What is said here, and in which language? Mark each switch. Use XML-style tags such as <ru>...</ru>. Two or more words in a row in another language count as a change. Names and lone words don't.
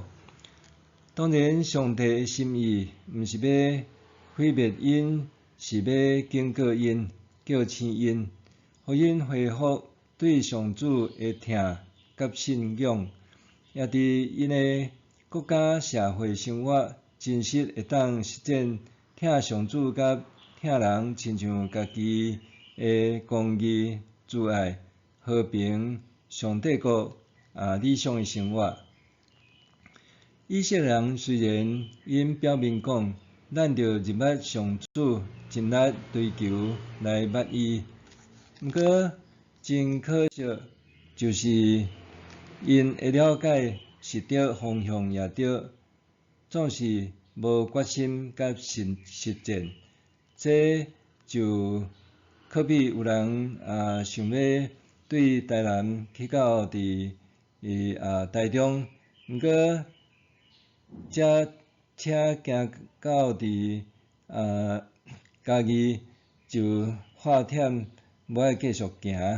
<nan>当然，上帝的心意毋是要毁灭因，是要警告因，叫醒因，互因恢复对上主的疼甲信仰，也伫因的国家社会生活真实会当实践疼上主甲疼人，亲像家己的公义、慈爱、和平、上帝国理想的生活。以色列人虽然因表面讲，咱着认捌上主，尽力追求来捌伊，毋过真可惜，就是因会了解是对方向也对，总是无决心甲实践，这就可比有人想要对台南去到台中，毋过这车行到嘉义就发忝，无爱继续行。</nan>